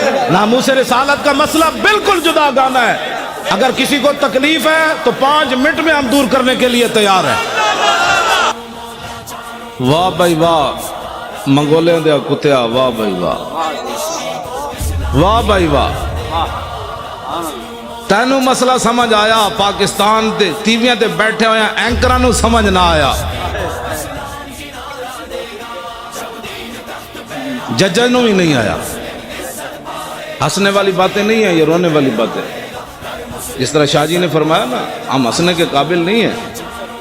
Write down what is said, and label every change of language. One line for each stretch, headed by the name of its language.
Urdu: ناموس رسالت کا مسئلہ بالکل جداگانہ ہے. اگر کسی کو تکلیف ہے تو 5 منٹ میں ہم دور کرنے کے لیے تیار ہیں.
Punjabi: واہ بھائی واہ منگولے دیا کتیا، واہ بھائی واہ، واہ بھائی واہ. تینوں مسئلہ سمجھ آیا؟ پاکستان دے ٹیویاں تے بیٹھے ہوئے اینکراں نو سمجھ نہ آیا، ججاں نو ہی نہیں آیا.
Urdu: ہنسنے والی باتیں نہیں ہیں، یہ رونے والی باتیں. جس طرح شاہ جی نے فرمایا نا، ہم ہنسنے کے قابل نہیں ہیں.